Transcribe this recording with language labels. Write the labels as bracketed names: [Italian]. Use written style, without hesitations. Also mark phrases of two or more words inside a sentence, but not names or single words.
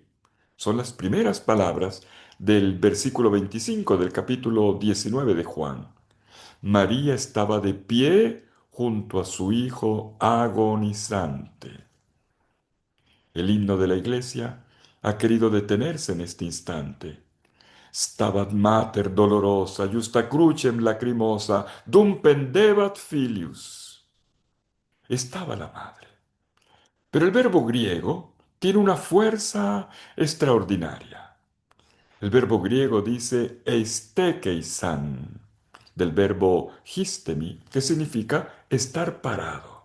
[Spanish] Son las primeras palabras del versículo 25 del capítulo 19 de Juan. María estaba de pie junto a su hijo agonizante. El himno de la iglesia ha querido detenerse en este instante. [Latin] Stabat mater dolorosa, justa crucem lacrimosa, dum pendebat filius. [Spanish] Estaba la madre. Pero el verbo griego tiene una fuerza extraordinaria. El verbo griego dice eistekeisan, del verbo histemi, que significa estar parado.